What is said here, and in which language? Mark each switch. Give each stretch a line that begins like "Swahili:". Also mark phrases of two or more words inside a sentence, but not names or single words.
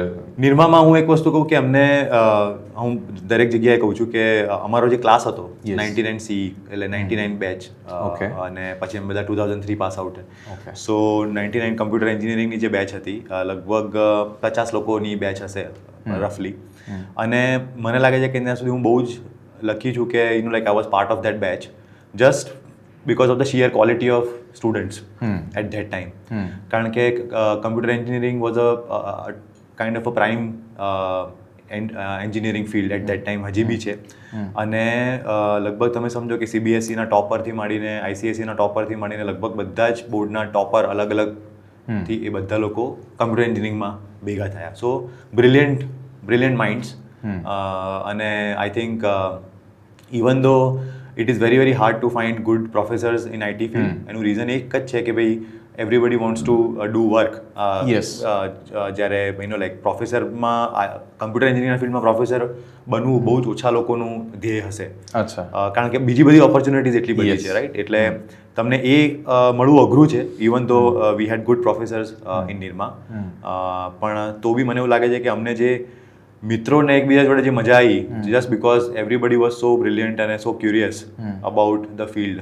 Gujarati: નિરમામાં હું એક વસ્તુ કહું કે અમને, હું દરેક જગ્યાએ કહું છું કે અમારો જે ક્લાસ હતો 99 CE એટલે 99 બેચ, અને પછી અમે બધા 2003
English: pass out.
Gujarati: સો 99
English: computer engineeringની
Gujarati: જે બેચ હતી લગભગ 50 લોકોની બેચ હશે રફલી. અને મને લાગે છે કે ત્યાં સુધી હું બહુ જ લકી છું કે
English: like I was part of that batch just because of the sheer quality of students at that time.
Gujarati: કારણ કે
English: computer engineering was a kind of a prime engineering field at that time,
Gujarati: હજી બી છે. અને લગભગ તમે સમજો કે CBSEના ટોપરથી માંડીને ICSEના ટોપરથી માંડીને લગભગ બધા જ બોર્ડના ટોપર અલગ અલગથી એ બધા લોકો
English: computer engineeringમાં
Gujarati: ભેગા થયા.
English: so brilliant minds. અને I think even though it is very hard to find good professors in IT field.
Gujarati: એનું રીઝન એક જ છે કે ભાઈ
English: everybody wants to do work.
Gujarati: જ્યારે લાઈક પ્રોફેસરમાં
English: computer engineering fieldમાં
Gujarati: પ્રોફેસર બનવું બહુ જ ઓછા લોકોનું ધ્યેય હશે. કારણ કે બીજી બધી ઓપોર્ચ્યુનિટીઝ એટલી બધી છે, રાઈટ? એટલે તમને એ મળવું અઘરું છે.
English: even though we had good professors in Nirma,
Gujarati: પણ તો બી મને એવું લાગે છે કે અમને જે મિત્રોને એકબીજા જોડે જે મજા આવી,
English: just because everybody was so brilliant
Gujarati: અને
English: so curious about the field.